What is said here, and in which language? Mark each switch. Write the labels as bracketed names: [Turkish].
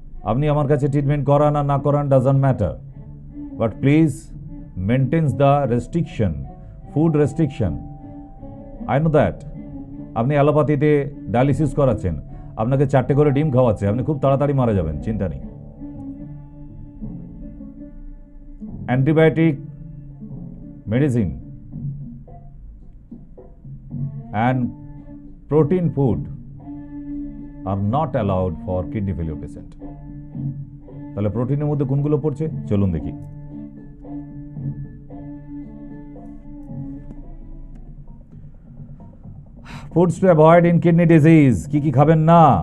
[Bangla] আপনি আমার কাছে ট্রিটমেন্ট করান আর না করান [English] Doesn't matter, but please maintains the restriction, food restriction. I know that [Bangla] আপনি অ্যালোপ্যাথিতে ডায়ালিসিস করাচ্ছেন, আপনাকে 4টে করে ডিম খাওয়াচ্ছে, আপনি খুব তাড়াতাড়ি মারা যাবেন, চিন্তা নেই। [English] Antibiotic medicine and protein food are not allowed for kidney failure patient. [Bangla] তাহলে প্রোটিনের মধ্যে কোনগুলো পড়ছে চলুন দেখি। [English] foods to avoid in kidney disease, [Bangla] কি কি খাবেন না?